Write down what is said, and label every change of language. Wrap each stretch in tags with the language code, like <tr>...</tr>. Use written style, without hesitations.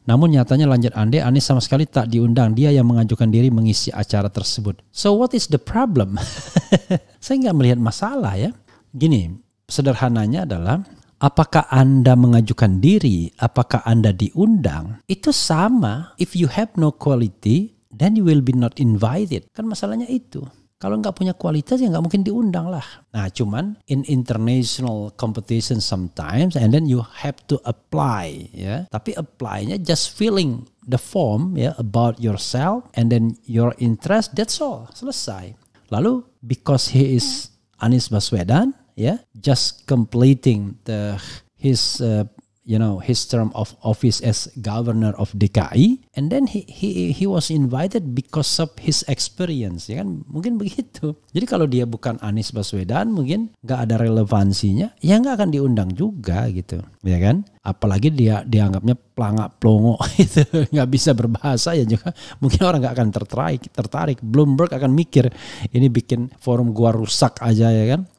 <id>Namun nyatanya lanjut Ade, Anies sama sekali tak diundang, dia yang mengajukan diri mengisi acara tersebut.</id> <en>So what is the problem?</en> <id>Saya nggak melihat masalah ya. Gini, sederhananya adalah apakah Anda mengajukan diri, apakah Anda diundang, itu sama.</id> <en>If you have no quality, then you will be not invited.</en> <id>Kan masalahnya itu. Kalau nggak punya kualitas ya nggak mungkin diundang lah. Nah cuman</id> <en>in international competition sometimes and then you have to apply</en> <id>ya.</id> <en>Tapi apply-nya just filling the form ya about yourself and then your interest, that's all, selesai. Lalu because he is Anies Baswedan ya, just completing his term of office as governor of DKI, and then he was invited because of his experience,</en> <id>ya kan, mungkin begitu. Jadi kalau dia bukan Anies Baswedan, mungkin nggak ada relevansinya, ya nggak akan diundang juga gitu, ya kan? Apalagi dia dianggapnya pelangak pelongo itu nggak bisa berbahasa ya juga, mungkin orang nggak akan tertarik. Bloomberg akan mikir ini bikin forum gua rusak aja ya kan?</id>